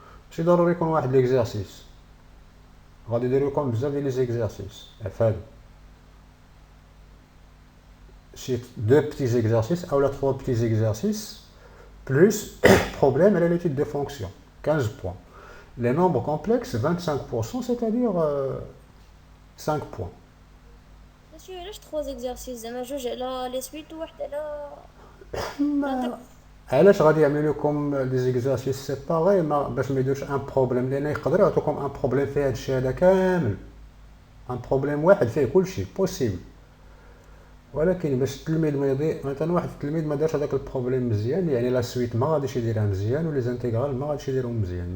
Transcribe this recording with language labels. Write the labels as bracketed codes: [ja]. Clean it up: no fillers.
[ar] ماشي ضروري يكون واحد ليكزارسيس، غادي يديروا لكم بزاف ديال لي زيكزارسيس عفاد، شي 2 بتي زيكزارسيس اولا 3 بتي زيكزارسيس بلس بروبليم على ليتود دو فونكسيون 15 بوان. [fr] Les nombres complexes 25%, c'est-à-dire 5 points. [ar] مسيو علاش 3 زيكزارسيس؟ زعما جوج على لي سويت وواحد على علاش غادي يعملوا لكم لي زيكزارسيس سيباري باش ما يديروش ان بروبليم؟ لان يقدروا يعطوكم ان بروبليم فيه هادشي هذا كامل، ان بروبليم واحد فيه كلشي بوسيبل، ولكن باش التلميذ ما يضيع مثلا واحد التلميذ ما دارش هذاك البروبليم مزيان، يعني لا سويت ما غاديش يديرها مزيان ولي زانتيغرال ما غاديش يديرهم مزيان.